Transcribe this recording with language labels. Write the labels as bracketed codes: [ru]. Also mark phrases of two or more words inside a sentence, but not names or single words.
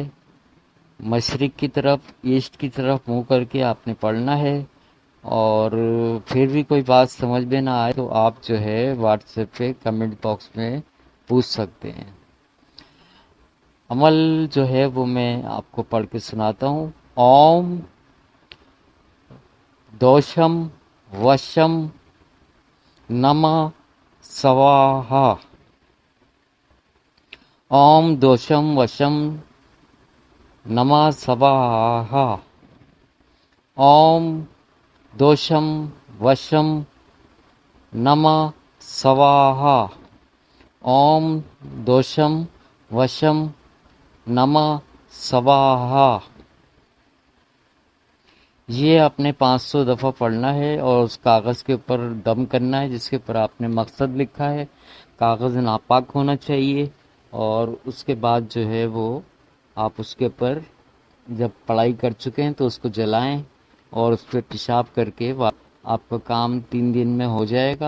[ur] مشرق کی طرف، ایسٹ کی طرف منہ کر کے آپ نے پڑھنا ہے، اور پھر بھی کوئی بات سمجھ میں نہ آئے تو آپ جو ہے واٹس ایپ پہ [en] comment box [ur] میں پوچھ سکتے ہیں۔ عمل جو ہے وہ میں آپ کو پڑھ کے سناتا ہوں۔ [sa] ओम दोशम वशम नमः स्वाहा. ओम दोशम वशम नमः स्वाहा. ओम दोशम वशम नमः स्वाहा. ओम दोशम वशम नमः स्वाहा. [ur] یہ اپنے 500 دفعہ پڑھنا ہے اور اس کاغذ کے اوپر دم کرنا ہے جس کے اوپر آپ نے مقصد لکھا ہے۔ کاغذ ناپاک ہونا چاہیے، اور اس کے بعد جو ہے وہ آپ اس کے اوپر جب پڑھائی کر چکے ہیں تو اس کو جلائیں اور اس پہ پیشاب کر کے آپ کا کام 3 دن میں ہو جائے گا۔